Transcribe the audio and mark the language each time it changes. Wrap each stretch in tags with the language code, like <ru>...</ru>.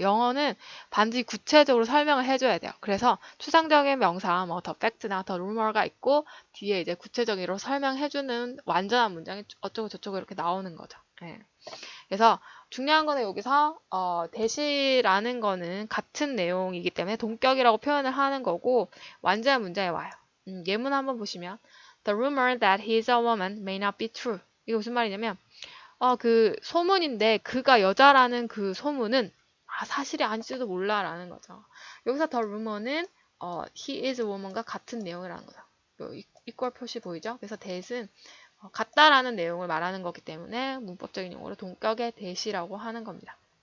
<ko>영어는 반드시 구체적으로 설명을 해줘야 돼요. 그래서 추상적인 명사, 뭐 the fact나 the rumor가 있고 뒤에 이제 구체적으로 설명해주는 완전한 문장이 어쩌고 저쩌고 이렇게 나오는 거죠. 네. 그래서 중요한 거는 여기서 대시라는 거는 같은 내용이기 때문에 동격이라고 표현을 하는 거고 완전한 문장에 와요. 예문 한번 보시면</ko> <en>The rumor that he's a woman may not be true.</en> <ko>이게 무슨 말이냐면 그 소문인데 그가 여자라는 그 소문은 사실이 아닐지도 몰라라는 거죠. 여기서 더 루머는</ko> <en>he is a woman</en> <ko>과 같은 내용을 하는 거죠. 이퀄 표시 보이죠? 그래서 that은 같다라는 내용을 말하는 거기 때문에 문법적인 용어로 동격의 that이라고 하는 겁니다.</ko>